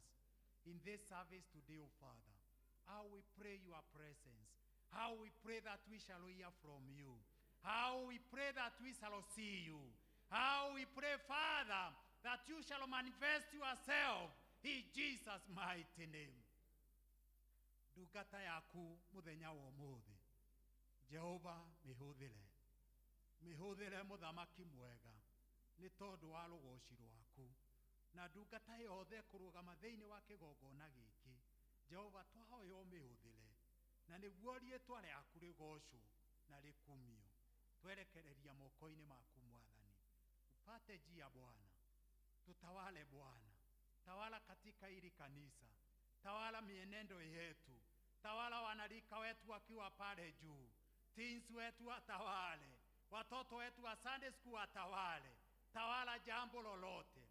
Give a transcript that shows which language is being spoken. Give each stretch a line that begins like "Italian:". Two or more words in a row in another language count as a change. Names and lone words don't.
English: In this service today, O Father, how we pray your presence, how we pray that we shall hear from you, how we pray that we shall see you, how we pray, Father, that you shall manifest yourself in Jesus' mighty name.
Kikuyu: Ndungata yaku muthenya wa umuthi, Jehova mihũthĩre mũthamaki mwega nĩ tondũ wa rũgooci rwaku, na ndungata yothe kũrũgama thĩinĩ wa kĩgongona gĩkĩ, Jehova twahoya ũmĩhũthĩre, na nĩguo rĩĩtwa rĩaku rĩgocwo na rĩkumio. Twerekereria moko-inĩ maku Mwathani,
Swahili: upate njia Bwana, tutawale Bwana, tawala katika hili kanisa, tawala mienendo yetu, tawala wanarika wetu wakiwa pale juu, teens wetu watawale, watoto wetu wa
English: Sunday school
Swahili: watawale, tawala jambo lolote.